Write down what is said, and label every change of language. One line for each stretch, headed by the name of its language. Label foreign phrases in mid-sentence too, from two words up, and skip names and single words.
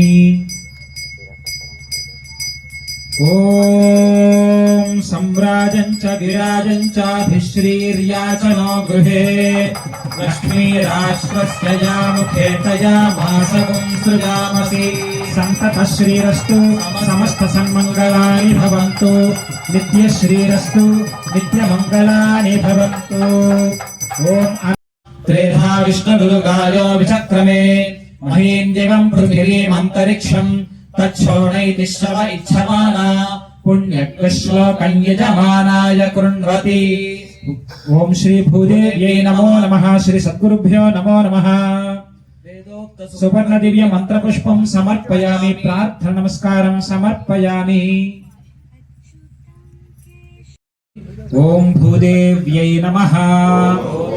Sanskrit: ఓం సంవ్రాజం చ విరాజం చాభిశ్రీర్యాచనో గృహే లక్ష్మీరాశ్వస్య యా ముఖే తయా మాసగం సృజామసి. సంతత శ్రీరస్తు సమస్త సన్మంగళాని భవంతు. నిత్య శ్రీరస్తు నిత్యమంగళాని భవంతు. ఓం त्रेधा विष्णुदुर्गायो विचक्रमे महीं दिवं पृथिवीमन्तरिक्षं तच्छोणैति श्रव इच्छमाना पुण्यश्लोकं यजमानाय कृण्वति. ఓం శ్రీ భూదేవ్యై నమో నమః. శ్రీ సద్గురుభ్యో నమో నమః. సువర్ణ దివ్య మంత్రపుష్పం సమర్పయామి. ప్రార్థన నమస్కారం సమర్పయామి. ఓం భూదేవ్యై నమః.